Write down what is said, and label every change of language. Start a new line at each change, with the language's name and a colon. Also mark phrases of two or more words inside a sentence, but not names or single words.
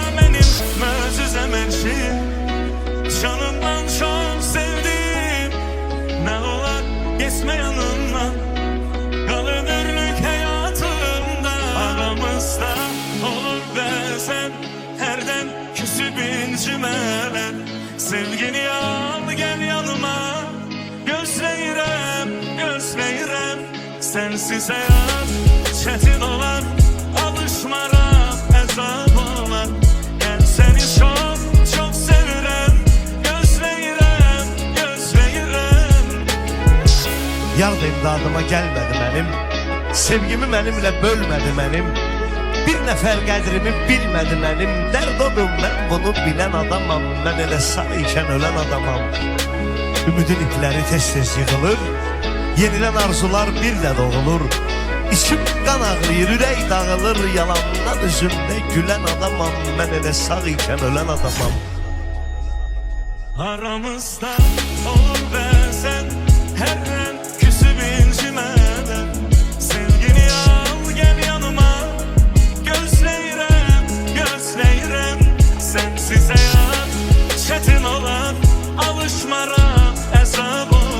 Azerbaijani: Mənim möcüzəm hər şey, canımdan çox sevdim.
Turkish: Nə olar geçmə yanımdan, kal ömürlük hayatımda.
Azerbaijani: Aramızda olur bəzən hərdən küsüb incimelen. Sevgini al gel yanıma, gözleyirem gözleyirem. Sensiz hayat çetin olar, alışmaram ezab olar. Gel seni çok çok sevirem, gözleyirem gözleyirem. Yar imdadıma gəlmədi mənim, sevgimi mənimlə bölmədi mənim. Bir nəfər qədrimi bilmədi mənim. Dərd odur mən bunu bilən adamam. Mən elə sağ ikən ölən adamam. Ümidin ipləri tez-tez yığılır, yenilən arzular bir də doğulur. İçim qan ağrıyır, ürək dağılır. Yalandan üzümdə gülən adamam. Mən elə sağ ikən ölən adamam. Aramızda olur bəzən hərdən küsüb incimelen. Sevgini al gel yanıma, gözleyirem gözleyirem. Sensiz hayat çetin olar, alışmaram ezab